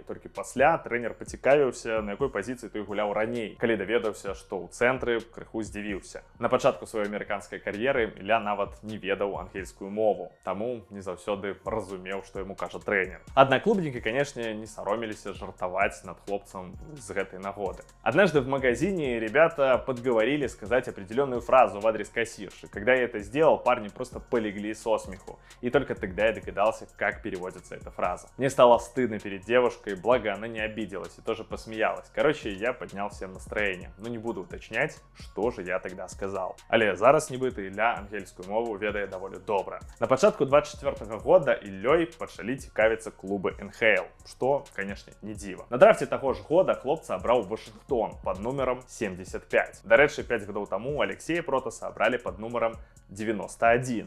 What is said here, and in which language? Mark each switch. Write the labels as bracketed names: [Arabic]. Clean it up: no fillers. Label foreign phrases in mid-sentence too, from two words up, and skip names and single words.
[Belarusian] Толькі пасля трэнер пацікавіўся, на якой пазіцыі той гуляў раней. Калі даведаўся, што ў цэнтры, крыху здзівіўся. На пачатку сваёй амерыканскай кар'еры Ілля нават не ведаў ангельскую мову, таму не заўсёды разумеў, што яму кажа трэнер. Аднаклубнікі, канешне, не саромеліся жартаваць над хлопцам з гэтай нагоды. [Russian] Однажды в магазине ребята подговорили сказать определенную фразу в адрес кассирши. Когда я это сделал, парни просто полегли со смеху. И только тогда я догадался, как переводится эта фраза. Мне стало стыдно перед девушкой, благо она не обиделась и тоже посмеялась. Короче, я поднял всем настроение. Но не буду уточнять, что же я тогда сказал. [Belarusian] Але зараз нібыта Ілля ангельскую мову ведае даволі добра. На пачатку 24-го года Іллёй пачалі цікавіцца клубы НХЛ, што, канешне, не дзіва. На драфце таго ж года хлопца абраў Вашынгтон пад нумаром 75. Дарэчы, 5 гадоў таму Алексея Протаса абралі пад нумаром 91.